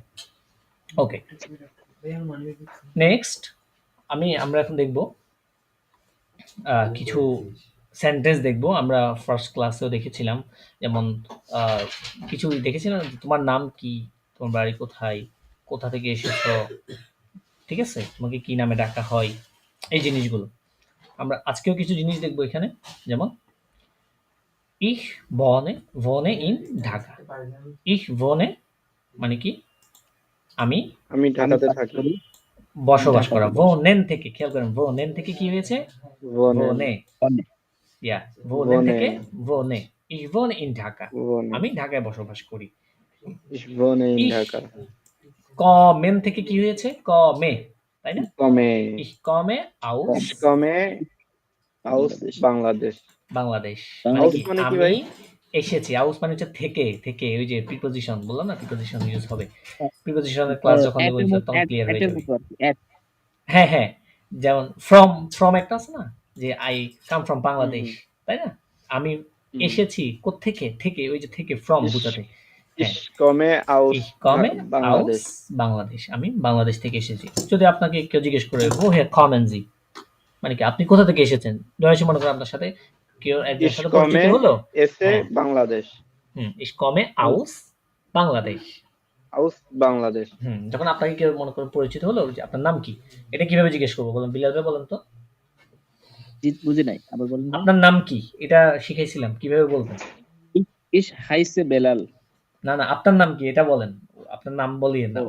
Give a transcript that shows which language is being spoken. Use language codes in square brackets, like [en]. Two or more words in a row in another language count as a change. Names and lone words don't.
[bn] ওকে, নেক্সট আমরা এখন দেখব কিছু সেন্টেন্স দেখব। আমরা ফার্স্ট ক্লাসেও দেখেছিলাম, যেমন কিছু দেখেছিলাম, তোমার নাম কি, তোমার বাড়ি কোথায়, কোথা থেকে এসেছো, ঠিক আছে, তোমাকে কি নামে ডাকা হয়, এই জিনিসগুলো আমরা আজকেও কিছু জিনিস দেখবো এখানে। [de] যেমন ich wohne in ঢাকা। ich wohne [bn] মানে কি আমি আমি ঢাকাতে বাস থাকি। করি বসবাস করা। ঢাকাতে। wohnen থেকে খেয়াল করেন, wohnen থেকে কি হয়েছে [de] wohnen wohne, [bn] অনেক। [de] yeah, wohnen wohne থেকে wohne, ich wohne in ঢাকা, wohne [bn] আমি ঢাকায় বসবাস করি। [de] ich wohne in ich ঢাকা। [bn] kommen থেকে কি হয়েছে komme, তাই না? [de] komme ich komme aus ich komme aus বাংলাদেশ। [bn] বাংলাদেশ, মানে [de] aus [bn] কি মানে কি আমি ভাই? এসেছি। আউস মানে হচ্ছে থেকে ওই যে প্রিপোজিশন বললাম না, প্রিপোজিশন ইউজ হবে। হ্যাঁ, প্রিপোজিশনের ক্লাস যখন এট দেবো এর ইনশাআল্লাহ মতো তখন ক্লিয়ার হয়ে এটের যাবে। মতো আর কি, এট। হ্যাঁ হ্যাঁ, যেমন ফ্রম একটা আছে না, যে [en] I come from বাংলাদেশ, [bn] তাই না? আমি এসেছি কোত্থেকে, থেকে, ওই যে থেকে ফ্রম [de] ich [bn] বোঝাতে। হ্যাঁ, [de] ich komme aus ich komme [bn] বাংলাদেশ। [de] aus [bn] বাংলাদেশ, আমি বাংলাদেশ থেকে এসেছি। যদি আপনাকে কেউ জিজ্ঞেস করে [de] woher kommen Sie, [bn] মানে কি আপনি কোথা থেকে এসেছেন, ধরে মনে করেন আপনার সাথে কেউ একজনের [de] ich [bn] সাথে [de] komme [bn] পরিচিত হলো, এসে হ্যাঁ বাংলাদেশ। [de] ich komme aus বাংলাদেশ। aus বাংলাদেশ। [bn] যখন আপনাকে কেউ মনে করেন পরিচিত হলো যে আপনার নাম কি, এটা কিভাবে জিজ্ঞেস করবো বলেন, বিলাল ভাই বলেন তো, জি, বুঝি নাই, আবার বলেন ভাই। আপনার নাম কি, এটা শিখাইছিলাম, কিভাবে বলবেন? [de] Ich heiße বেলাল। [bn] না না, আপনার নাম কি এটা বলেন, আপনার নাম বলিয়েন না,